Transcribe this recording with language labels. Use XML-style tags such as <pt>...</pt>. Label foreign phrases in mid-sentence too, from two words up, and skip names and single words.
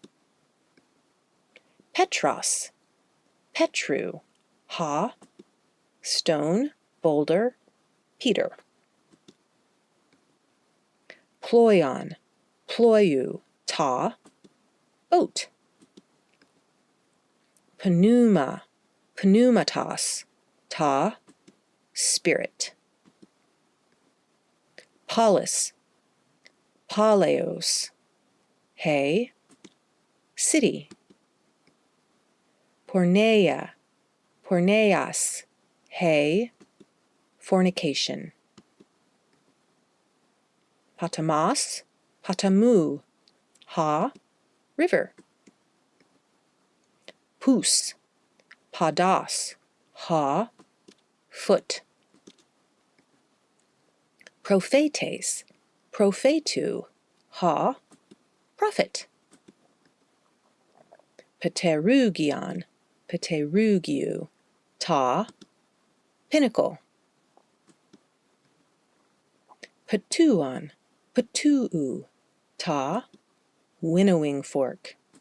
<el>Πέτρος, Πέτρου, ὁ,</el> <en>stone, boulder, Peter.</en> <el>Πλοῖον, πλοίου, τό, boat. Πνεῦμα, πνεύματος, τό,</el> <en>spirit.</en> <el>Πόλις, πόλεως, ἡ, city. Πορνεία, πορνείας, ἡ, fornication. Ποταμός, ποταμοῦ, ὁ, river. Πούς, ποδός, ὁ, foot. Προφήτης, προφήτου, ὁ,</el> <en>prophet.</en> <el>Πτερύγιον, πτερυγίου, τό, pinnacle. Πτύον, πτύου, τό,</el> <en>winnowing fork.</en>